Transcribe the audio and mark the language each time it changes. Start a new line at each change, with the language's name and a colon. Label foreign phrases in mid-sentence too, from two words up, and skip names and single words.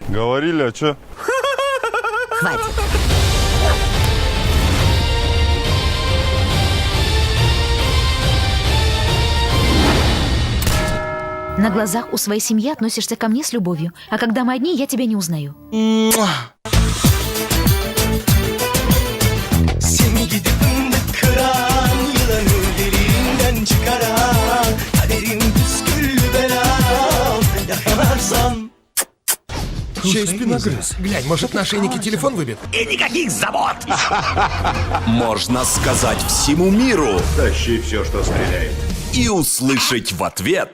Russian: Говорили, а чё? Хватит. На глазах у своей семьи относишься ко мне с любовью, а когда мы одни, я тебя не узнаю.
Turkish: Seni gidip fındık kıran, yılanı derinden çıkaran, kaderim püsküllü belam, yakalarsan.
Russian: Еще и спиногрыз. Глянь, может, на ошейнике телефон выбит? И никаких забот! можно сказать всему миру Тащи все, что стреляет. и услышать в ответ.